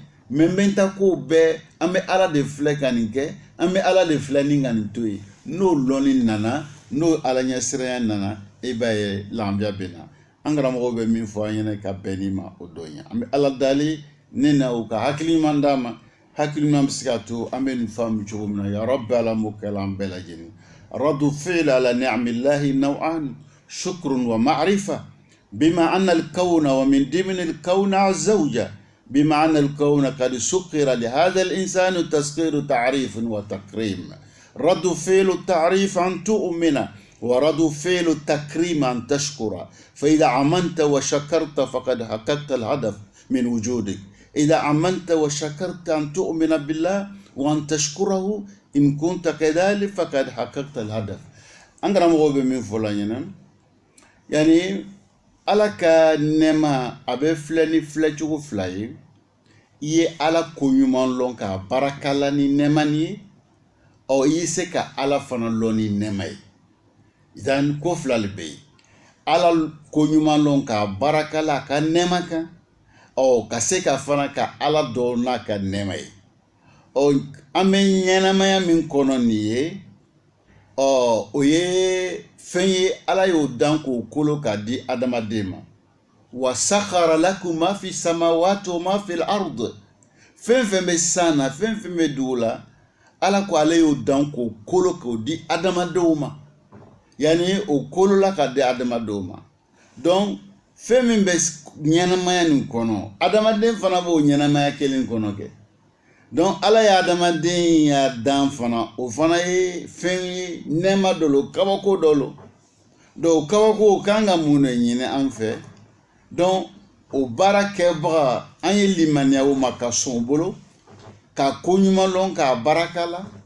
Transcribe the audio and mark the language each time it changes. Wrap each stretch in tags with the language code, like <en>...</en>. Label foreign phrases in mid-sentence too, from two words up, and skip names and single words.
<bm>mais n bɛ n ta ko bɛɛ an bɛ ala de filɛ ka nin kɛ an bɛ ala de filɛ ni ka nin to yen n'o lɔnni nana n'o ala ɲɛ siranya nana i b'a ye lafiya bɛ na an karamɔgɔw bɛ min fɔ an ɲɛna ka bɛn ni ma o dɔ ye an bɛ ala dali ne na o ka hakili ɲuman d'a ma hakili ɲuman bɛ se ka to an bɛ nin faamu cogo min na ya rabbi ala m'o kɛ an bɛɛ lajɛlen</bm> <ar>رد فعل على نعم الله نوعان شكر ومعرفة بما أن الكون ومن ضمن الكون الزوجة بما أن الكون قد سخر لهذا الإنسان تسخير تعريف وتكريم رد فعل التعريف أن تؤمن ورد فعل التكريم أن تشكر فإذا عمنت وشكرت فقد حققت الهدف من وجودك إذا عمنت وشكرت أن تؤمن بالله وأن تشكره إن كنت كذلك فقد حققت الهدف</ar> <bm>an karamɔgɔ bɛ min fɔ la ɲɛna yani ala ka nɛɛma a bɛ filɛ ni filɛcogo fila ye i ye ala ko ɲuman lɔn k'a barakala ni nɛɛma ni ye i y'i se ka ala fana lɔn ni nɛɛma ye idan ko fila le bɛ yen ala ko ɲuman lɔn k'a barakala a ka nɛɛma kan ka se ka fana ka ala dɔn n'a ka nɛɛma ye an bɛ ɲɛnamaya min kɔnɔ nin ye o ye fɛn ye ala y'o dan k'o kolo k'a di adamaden ma</bm> <ar>وسخر لكم ما في السماوات وما في الأرض</ar> <bm>fɛn fɛn bɛ san na fɛn fɛn bɛ dugu la ala ko ale y'o dan k'o kolo k'o di adamadenw ma yani o kolo la k'a di adamadenw ma donc fɛn min bɛ ɲɛnamaya nin kɔnɔ adamaden fana b'o ɲɛnamaya kelen kɔnɔ kɛ donc ala ye adamaden y'a dan fana o fana ye fɛn ye nɛɛma dɔ lo kabako dɔ lo donc kabako kan ka mun de ɲini an fɛ donc o baara kɛbaga an ye limaniya o ma ka sɔn o bolo ka ko ɲuman lɔn k'a baraka la</bm>